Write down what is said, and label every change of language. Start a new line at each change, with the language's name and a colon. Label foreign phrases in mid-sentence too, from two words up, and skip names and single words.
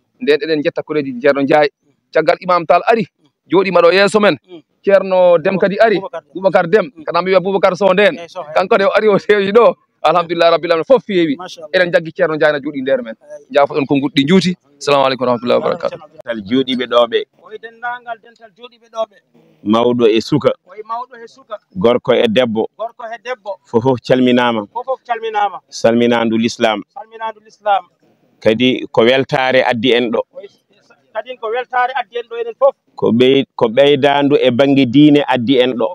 Fula: Nden eɗen jetta koreji Ceerno Ndiaye. Caggal Imam Tall ari, jooɗima ɗo yeeso men. Mm. Ceerno Dem kadi ari, Boubacar Dem. Boubacar Dem, Mm. kana mi wiya Boubacar Sow nden. Eyi, Sow, eyi. Kanko de o ari o sewi ɗo.
Arabic: الحمد لله رب العالمين,
Fula: fof fewi. Machallah. Eɗen jaggi Ceerno Ndiaye no jooɗi nder men. Eyi. Jaafoɗon ko nguɗɗi juuti.
Arabic: السلام عليكم ورحمة الله وبركاته.
Fula: Tal jooɗiɓe ɗo ɓe. Oyi, dendagal dental jooɗiɓe ɗo ɓe. Mawɗo e suka. Oyi, mawɗo e suka. Gorko e debbo. Gorko e debbo. Fofof calminama. Fofof calminama. Salminandu l'islam. Salminandu l'islam. Kadi ko weltare addi en ɗo. Oyi. Kadin ko weltare addi en ɗo enen fof. Ko ɓey-, ko ɓeydandu e bangge diine addi en ɗo.